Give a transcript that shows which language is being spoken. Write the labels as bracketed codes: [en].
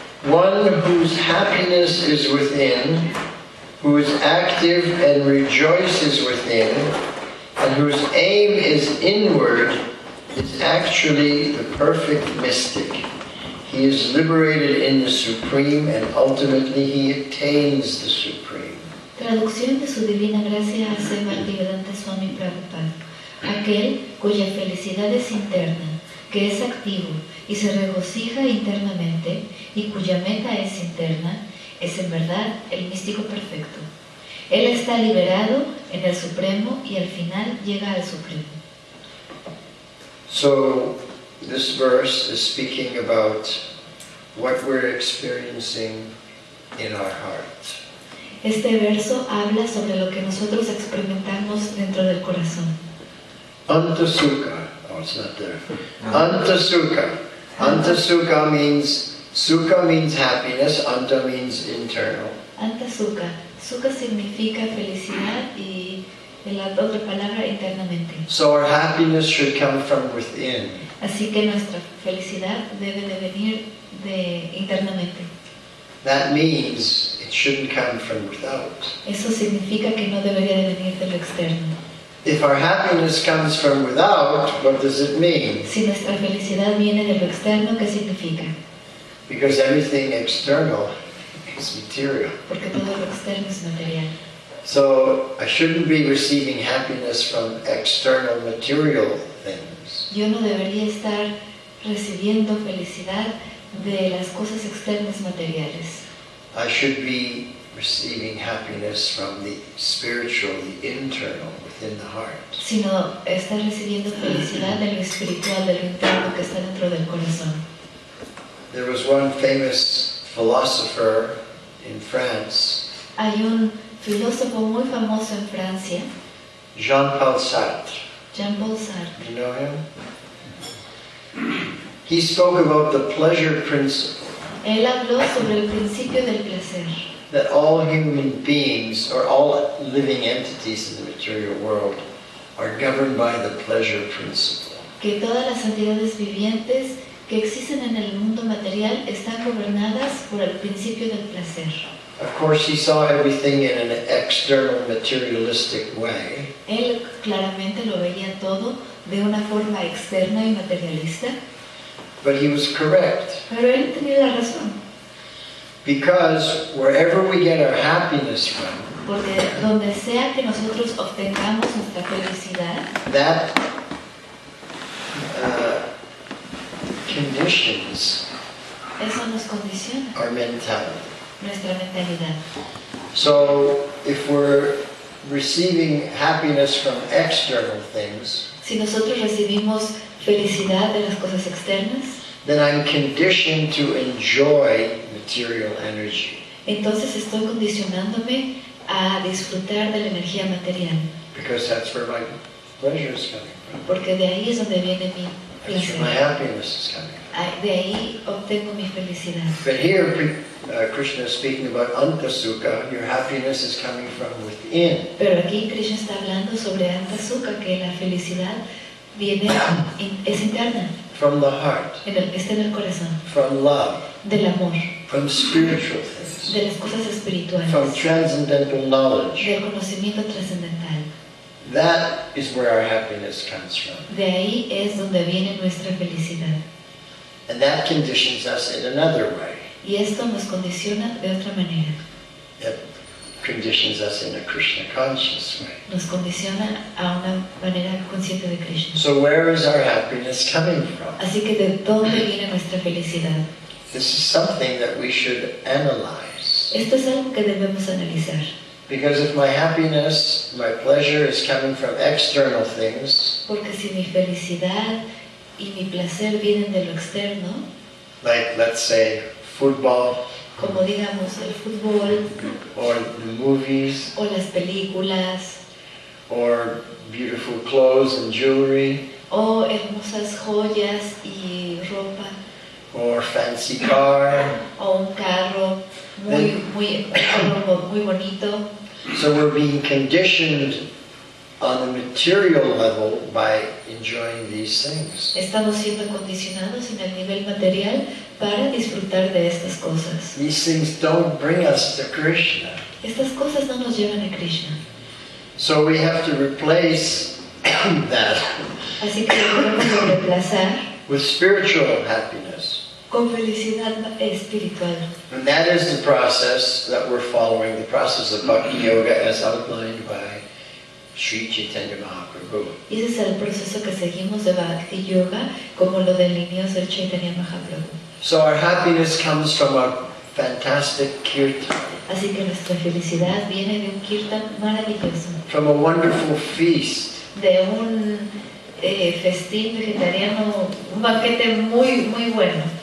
[en] One whose happiness is within, who is active and rejoices within, and whose aim is inward, is actually the perfect mystic. He is liberated in the Supreme, and ultimately he attains the Supreme. [es] Traducción de su divina gracia hace Bhaktivedanta Swami Prabhupada. Aquel cuya felicidad es interna, que es activo y se regocija internamente y cuya meta es interna, es en verdad el místico perfecto. Él está liberado en el Supremo y al final llega al Supremo. [en] So, this verse is speaking about what we're experiencing in our heart. [es] Este verso habla sobre lo que nosotros experimentamos dentro del corazón. [en] Antasukha. Oh, it's not there. Antasukha. Antasukha means, sukha means happiness, anta means internal. Anta sukha. [es] Sukha significa felicidad y la otra palabra internamente. [en] So our happiness should come from within. [es] Así que nuestra felicidad debe de venir de internamente. [en] That means it shouldn't come from without. [es] Eso significa que no debería de venir de lo externo. [en] If our happiness comes from without, what does it mean? [es] Si nuestra felicidad viene de lo externo, ¿qué significa? [en] Because everything external is material. [es] Porque todo lo externo es material. [en] So I shouldn't be receiving happiness from external material things. [es] Yo no debería estar recibiendo felicidad de las cosas externas materiales. [en] I should be receiving happiness from the spiritual, the internal, within the heart. [es] Sino estar recibiendo felicidad de lo espiritual, de lo interno que está dentro del corazón. [en] There was one famous philosopher in France, [es] Hay un filósofo muy famoso en Francia, [en] Jean-Paul Sartre. [es] Jean-Paul Sartre. [en] You know him? He spoke about the pleasure principle. [es] Él habló sobre el principio del placer. [en] That all human beings, or all living entities in the material world, are governed by the pleasure principle. [es] Que todas las entidades vivientes que existen en el mundo material están gobernadas por el principio del placer. [en] Of course, he saw everything in an external materialistic way. [es] Él claramente lo veía todo de una forma externa y materialista, [en] But he was correct. [es] pero él tenía la razón, [en] Because wherever we get our happiness from, [es] porque donde sea que nosotros obtengamos nuestra felicidad, [en] that conditions [es] eso nos condiciona [en] our mentality. [es] nuestra mentalidad. [en] So if we're receiving happiness from external things, [es] Si nosotros recibimos felicidad de las cosas externas, [en] then I'm conditioned to enjoy material energy. [es] entonces estoy condicionándome a disfrutar de la energía material, [en] Because that's where my pleasure is coming from. [es] porque de ahí es donde viene mi [en] That's where my [es] placer. [en] happiness is coming from. [es] De ahí obtengo mi felicidad. [en] But here, Krishna is speaking about antasukha. Your happiness is coming from within. [es] Pero aquí Krishna está hablando sobre Antasukha, que la felicidad viene, es interna, [en] From the heart, [es] está en el corazón, [en] from love, [es] del amor, [en] from spiritual things, [es] de las cosas espirituales, [en] from transcendental knowledge. [es] del conocimiento trascendental. [en] That is where our happiness comes from. [es] De ahí es donde viene nuestra felicidad. [en] And that conditions us in another way. [es] Y esto nos condiciona de otra manera. [en] It conditions us in a Krishna conscious way. [es] Nos condiciona a una manera consciente de Krishna. [en] So where is our happiness coming from? [es] Así que ¿de dónde viene nuestra felicidad? [en] This is something that we should analyze. [es] Esto es algo que debemos analizar. [en] Because if my happiness, my pleasure is coming from external things, [es] Porque si mi felicidad y mi placer vienen de lo externo, [en] like let's say football [es] como digamos el fútbol [en] or the movies [es] o las películas [en] or beautiful clothes and jewelry [es] o hermosas joyas y ropa [en] or fancy car, [es] o un carro muy bonito, [en] so we're being conditioned on the material level by enjoying these things. [es] estamos siendo condicionados en el nivel material para disfrutar de estas cosas. [en] These things don't bring us to Krishna. [es] Estas cosas no nos llevan a Krishna. [en] So we have to replace that [es] Así que debemos de reemplazar [en] with spiritual happiness. [es] con felicidad espiritual. [en] And that is the process that we're following, the process of Bhakti Yoga as outlined by Sri Chaitanya Mahaprabhu. [es] Y ese es el proceso que seguimos de Bhakti Yoga, como lo delineó el Chaitanya Mahaprabhu. [en] So our happiness comes from a fantastic kirtan, [es] Así que nuestra felicidad viene de un kirtan maravilloso, [en] from a wonderful feast, [es] de un festín vegetariano, un banquete muy bueno,